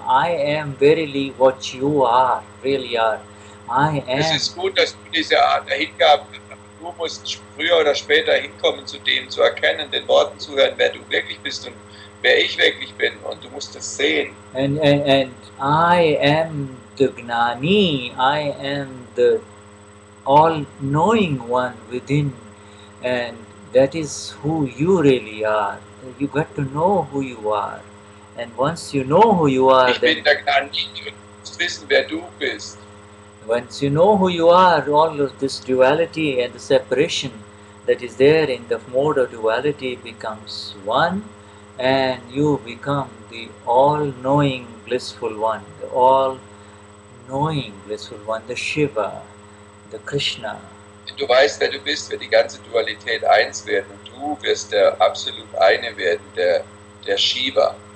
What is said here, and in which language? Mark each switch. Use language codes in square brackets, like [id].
[en] I am verily what you are, really are. I am. [de] Es ist gut, dass du diese Art der Hingabe, du musst früher oder später hinkommen zu dem, zu erkennen, den Worten zu hören, wer du wirklich bist und wer ich wirklich bin, und du musst es sehen. [en] And I am the Gnani, I am the all-knowing one within, and that is who you really are. You got to know who you are, and once you know who you are, [de] Ich bin der Gnani, du musst wissen, wer du bist. [en] once you know who you are, all of this duality and the separation that is there in the mode of duality becomes one, and you become the all-knowing blissful one, the all-knowing blissful one, the Shiva, the Krishna. [de] Wenn du weißt, wer du bist, wird die ganze Dualität eins werden und du wirst der absolut eine werden, der Shiva.